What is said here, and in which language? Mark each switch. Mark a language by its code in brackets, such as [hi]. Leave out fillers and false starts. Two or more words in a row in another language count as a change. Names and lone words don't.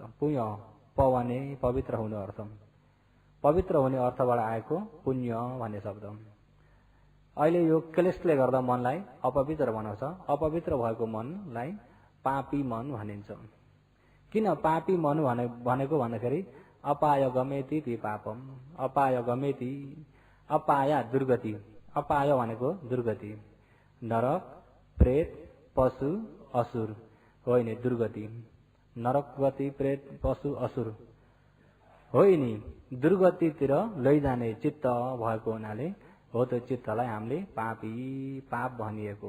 [ne] पुण्य पवने पवित्र हुने अर्थ, पवित्र हुने अर्थबाट आएको पुण्य भन्ने शब्द। अहिले यो क्लेशले गर्दा मनलाई अपवित्र बनाउँछ। अपवित्र भएको मनलाई पापी मन भनिन्छ। किन पापी मन भनेको भन्दाखेरि [pi] अपाय गमेति ती पापम, अपाय गमेति, [ne] अपाय दुर्गति, अपाय भनेको दुर्गति, नरक प्रेत पशु असुर होइन दुर्गति, नरक गति प्रेत पशु असुर होइन दुर्गतितिर लैजाने चित्त भएको हुनाले हो त्यो चित्तलाई हामीले पापी पाप भनिएको।